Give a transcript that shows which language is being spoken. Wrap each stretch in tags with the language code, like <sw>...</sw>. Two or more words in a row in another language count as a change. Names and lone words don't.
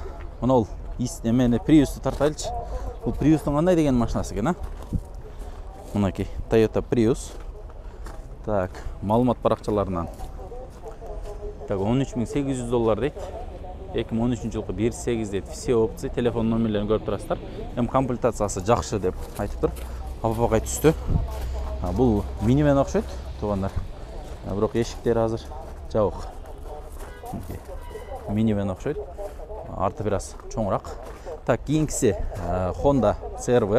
<ky>Мына бул эмени Prius'ты тартайлычы. Бул Prius'тун кандай деген машинасы экен, Мынакей, Toyota Prius. Так, маалымат баракчаларынан. Так, $13,800 дейт. 2013-жылкы 1.8 дейт.</ky> <ru>Все опции,</ru> <ky>телефон номерлерин көрүп турасыздар. Комплектациясы жакшы деп айтыптыр. Апапакай түстү. Бул минивэн окшойт, туугандар. Бирок эшиктери азыр жабык. Минивэн окшойт. Арты бир аз чоңураак. Так, кийинкиси Honda CR-V.</ky>